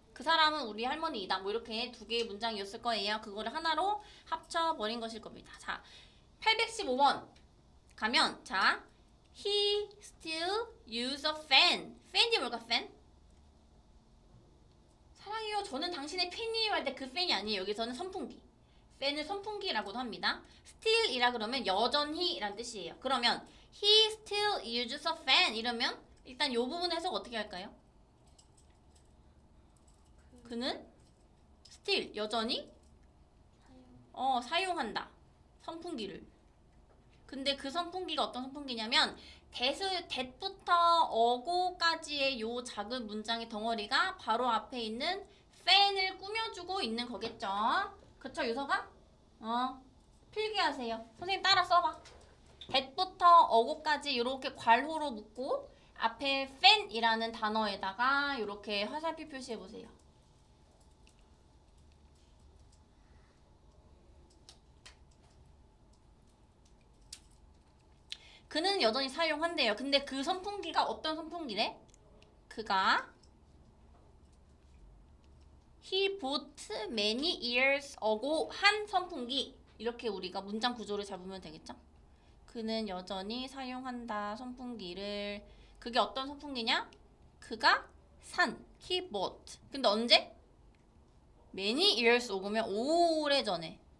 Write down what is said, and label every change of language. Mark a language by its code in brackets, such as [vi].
[ko] 그 사람은 우리 할머니이다. 뭐 이렇게 두 개의 문장이었을 거예요. 그거를 하나로 합쳐버린 것일 겁니다. 자, 815번 가면 자, [en] he still use a fan. [ko] fan이 뭘까? fan? 사랑해요. 저는 당신의 팬이에요 할 때 그 팬이 아니에요. 여기서는 선풍기. 팬을 선풍기라고도 합니다. still이라 그러면 여전히 라는 뜻이에요. 그러면 [en] he still uses a fan [ko] 이러면 일단 이 부분 해석 어떻게 할까요? 그는 still 여전히 사용한다. 선풍기를. 근데 그 선풍기가 어떤 선풍기냐면 that부터 어고까지의 요 작은 문장의 덩어리가 바로 앞에 있는 fan을 꾸며주고 있는 거겠죠. 그쵸 유서가? 필기하세요. 선생님 따라 써봐. that부터 어고까지 이렇게 괄호로 묶고 앞에 fan이라는 단어에다가 이렇게 화살표 표시해보세요. 그는 여전히 사용한대요. 근데 그 선풍기가 어떤 선풍기래? 그가 [en] he bought many years ago [ko] 한 선풍기. 이렇게 우리가 문장 구조를 잡으면 되겠죠? 그는 여전히 사용한다 선풍기를. 그게 어떤 선풍기냐? 그가 산 [en] he bought. [ko] 근데 언제? many years ago면 오래전에.